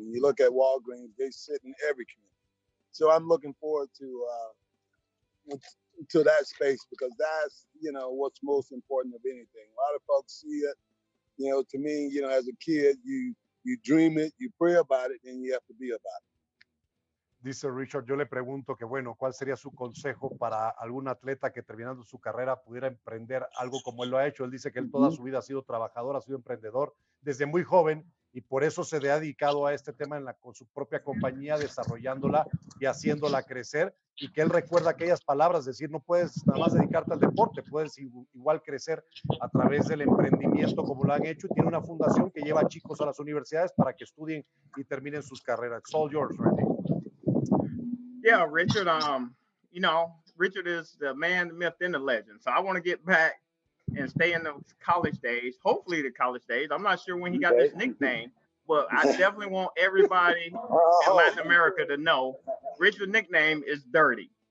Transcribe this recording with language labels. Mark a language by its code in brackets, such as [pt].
[en] When you look at Walgreens, they sit in every community. So I'm looking forward to that space, because that's, what's most important of anything. A lot of folks see it, to me, as a kid, you dream it, you pray about it, and you have to be about it. [es] Dice Richard, yo le pregunto que, bueno, ¿cuál sería su consejo para algún atleta que terminando su carrera pudiera emprender algo como él lo ha hecho? Él dice que él toda su vida ha sido trabajador, ha sido emprendedor desde muy joven y por eso se ha dedicado a este tema con su propia compañía, desarrollándola y haciéndola crecer, y que él recuerda aquellas palabras, decir, no puedes nada más dedicarte al deporte, puedes igual crecer a través del emprendimiento como lo han hecho, y tiene una fundación que lleva a chicos a las universidades para que estudien y terminen sus carreras. [en] It's all yours, Randy. Yeah, Richard. You know, Richard is the man, the myth, and the legend. So I want to get back and stay in the college days. Hopefully, the college days. I'm not sure when he got this nickname, but I definitely want everybody in Latin America to know Richard's nickname is Dirty.